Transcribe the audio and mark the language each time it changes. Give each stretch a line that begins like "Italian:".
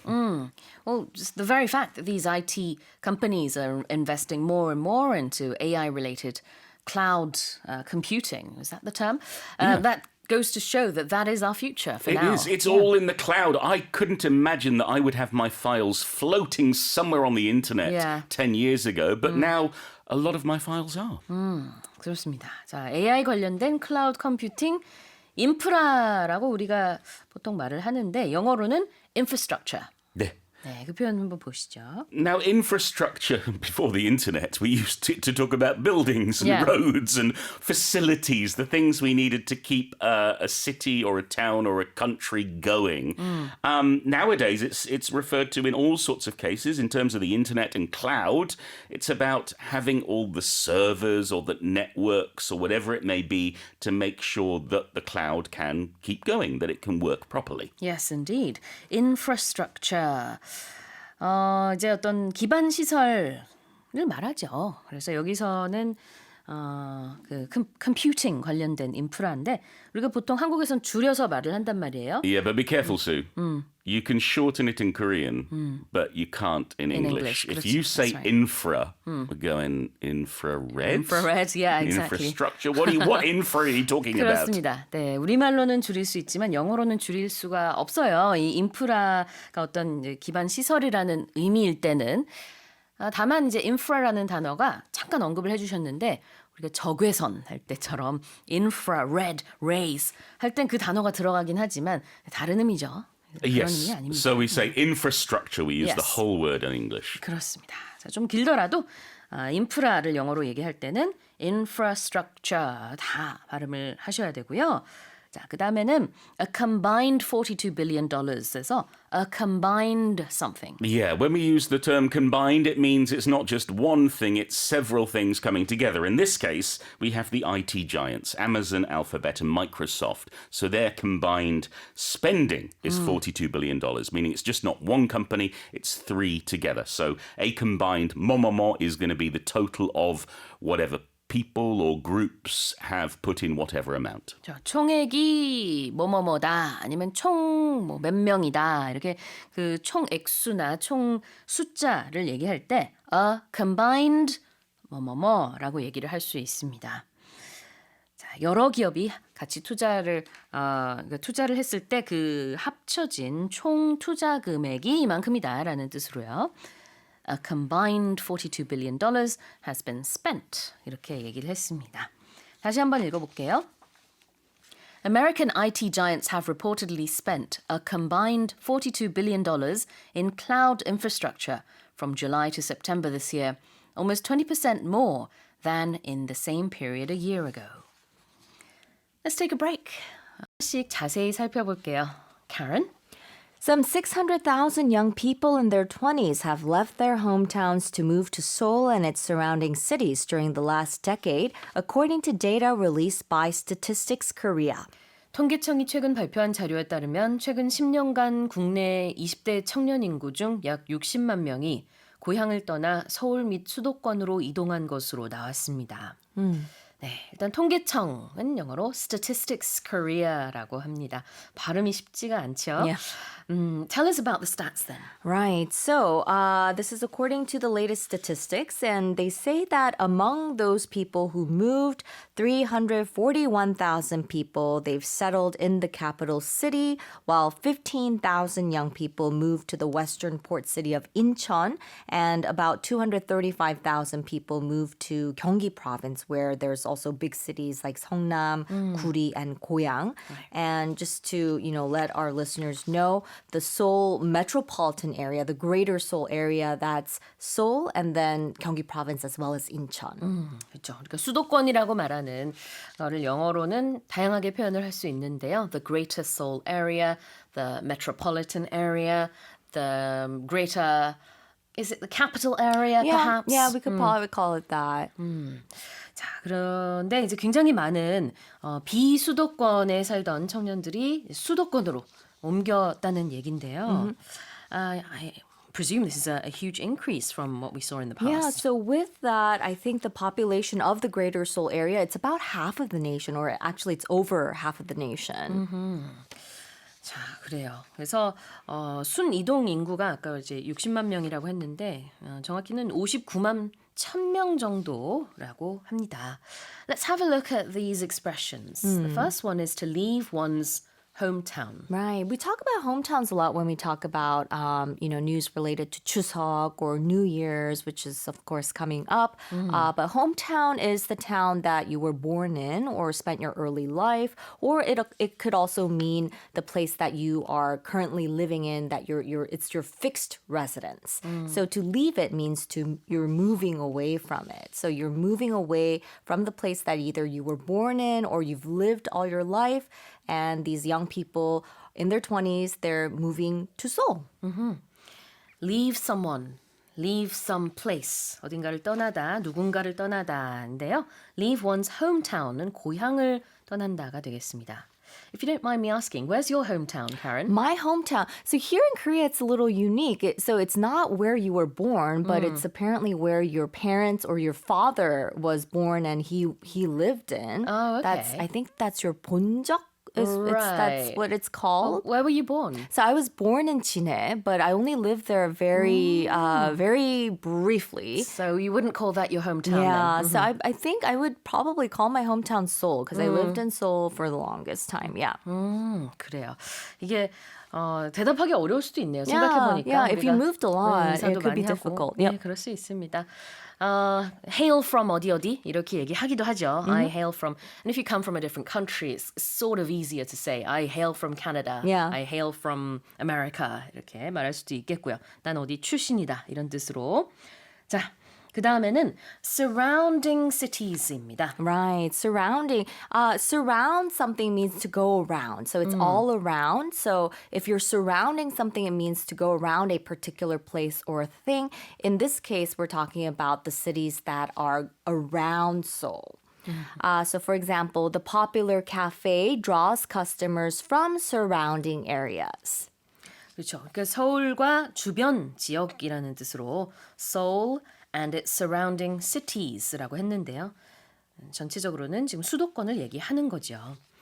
English: Well, just the very fact that these IT companies are investing more and more into AI-related cloud computing, is that the term? That goes to show that that is our future for now. It is. It's all in the cloud. I couldn't imagine that I would have my files floating somewhere on the internet Yeah. 10 years ago, but now a lot of my files are.
Korean: 그렇습니다. 자, AI 관련된 클라우드 컴퓨팅 인프라라고 우리가 보통 말을 하는데 영어로는 infrastructure. 네. 네, 그 표현 한번 보시죠.
English: Now, infrastructure, before the internet, we used to talk about buildings and Yeah. roads and facilities, the things we needed to keep a city or a town or a country going. Nowadays, it's referred to in all sorts of cases in terms of the internet and cloud. It's about having all the servers or the networks or whatever it may be to make sure that the cloud can keep going, that it can work properly. Yes, indeed.
Korean: Infrastructure. 이제 어떤 기반 시설 말하죠. 그래서 여기서는 그 컴퓨팅 관련된 인프라인데 우리가 보통 한국에선 줄여서 말을 한단 말이에요.
English: Yeah, but be careful, Sue. You can shorten it in Korean, but you can't in English. If you say that's right. infra, we're going infrared? Infrared, yeah, exactly. Infrastructure? What infra are you talking about?
Korean: 그렇습니다. 네, 우리말로는 줄일 수 있지만 영어로는 줄일 수가 없어요. 이 인프라가 어떤 이제 기반 시설이라는 의미일 때는 다만 이제 infra라는 단어가 잠깐 언급을 해주셨는데 우리가 적외선 할 때처럼 infrared rays 할 땐 그 단어가 들어가긴 하지만 다른 의미죠. 그런 의미
English: Yes.
Korean: 아닙니다.
English: So we say infrastructure. We use the Yes. whole word in English.
Korean: 그렇습니다. 자, 좀 길더라도 인프라를 영어로 얘기할 때는 infrastructure 다 발음을 하셔야 되고요. 자, 그 다음에는
English: a combined $42 billion에서 a combined something. Yeah, when we use the term combined, it means it's not just one thing, it's several things coming together. In this case, we have the IT giants, Amazon, Alphabet, and Microsoft. So their combined spending is $42 billion, meaning it's just not one company, it's three together. So a combined 뭐뭐뭐 is going to be the total of whatever people or groups have put in whatever amount.
Korean: 자, 총액이 뭐뭐뭐다 아니면 총 뭐 몇 명이다 이렇게 그 총 액수나 총 숫자를 얘기할 때 a combined 뭐뭐뭐라고 얘기를 할 수 있습니다. 자, 여러 기업이 같이 투자를 했을 때 그 합쳐진 총 투자 금액이 이만큼이다라는 뜻으로요.
English: A combined $42 billion has been spent.
Korean: 이렇게 얘기를 했습니다. 다시 한번 읽어볼게요.
English: American IT giants have reportedly spent a combined $42 billion in cloud infrastructure from July to September this year, almost 20% more than in the same period a year ago. Let's take a break.
Korean: 하나씩 자세히 살펴볼게요.
English: Karen? Some 600,000 young people in their 20s have left their hometowns to move to Seoul and its surrounding cities during the last decade, according to data released by Statistics Korea.
Korean: 통계청이 최근 발표한 자료에 따르면 최근 10년간 국내 20대 청년 인구 중 약 60만 명이 고향을 떠나 서울 및 수도권으로 이동한 것으로 나왔습니다. 네, 일단 통계청은 영어로 Statistics Korea라고 합니다. 발음이 쉽지가 않죠?
English: Yeah. Tell us about the stats then. Right. So this is according to the latest statistics, and they say that among those people who moved, 341,000 people, they've settled in the capital city, while 15,000 young people moved to the western port city of Incheon, and about 235,000 people moved to Gyeonggi province, where there's also big cities like Seongnam, Guri, and Goyang. And just to, let our listeners know, the Seoul metropolitan area, the greater Seoul area, that's Seoul and then Gyeonggi province as well as Incheon.
Korean: 그렇죠. 그러니까 수도권이라고 말하는 거를 영어로는 다양하게 표현을 할 수 있는데요.
English: The Greater Seoul area, the metropolitan area, the greater, is it the capital area perhaps? Yeah, we could probably call it that.
Korean: 자, 그런데 이제 굉장히 많은 비수도권에 살던 청년들이 수도권으로 옮겼다는 얘긴데요.
English: I presume this is a huge increase from what we saw in the past. Yeah, so with that, I think the population of the greater Seoul area, it's about half of the nation, or actually it's over half of the nation.
Korean: 자, 그래요. 그래서 순 이동 인구가 아까 이제 60만 명이라고 했는데 정확히는 59만 1,000명 정도라고 합니다.
English: Let's have a look at these expressions. The first one is to leave one's hometown. Right. We talk about hometowns a lot when we talk about, news related to Chuseok or New Year's, which is, of course, coming up. But hometown is the town that you were born in or spent your early life, or it could also mean the place that you are currently living in, that it's your fixed residence. So to leave it means you're moving away from it. So you're moving away from the place that either you were born in or you've lived all your life. And these young people in their 20s, they're moving to Seoul. Leave someone, leave some place.
Korean: 어딘가를 떠나다, 누군가를 떠나다인데요.
English: Leave one's hometown
Korean: 은 고향을 떠난다가 되겠습니다.
English: If you don't mind me asking, where's your hometown, Karen? My hometown. So here in Korea, it's a little unique. So it's not where you were born, but it's apparently where your parents or your father was born and he lived in. Oh, okay. I think that's your 본적. That's what it's called. Where were you born? So I was born in Chine, but I only lived there very briefly. So you wouldn't call that your hometown Yeah, then? so I think I would probably call my hometown Seoul because I lived in Seoul for the longest time. Yeah.
Korean: 그래요. 이게 대답하기 어려울 수도 있네요. 생각해보니까.
English: Yeah, if you
Korean: 우리가,
English: moved a lot,
Korean: 인사도
English: it could be
Korean: 많이 하고.
English: difficult.
Korean: 네,
English: Yep.
Korean: 그럴 수 있습니다.
English: Hail from
Korean: 어디 이렇게 얘기하기도 하죠.
English: I hail from, and if you come from a different country, it's sort of easier to say. I hail from Canada. Yeah. I hail from America.
Korean: 이렇게 말할 수도 있겠고요. 난 어디 출신이다 이런 뜻으로. 자, 그 다음에는 surrounding cities입니다.
English: Right, surrounding. Surround something means to go around. So it's all around. So if you're surrounding something, it means to go around a particular place or a thing. In this case, we're talking about the cities that are around Seoul. So for example, the popular cafe draws customers from surrounding areas.
Korean: 그렇죠. 그러니까 서울과 주변 지역이라는 뜻으로
English: Seoul and its surrounding cities
Korean: 라고 했는데요. 전체적으로는 지금 수도권을 얘기하는 거죠.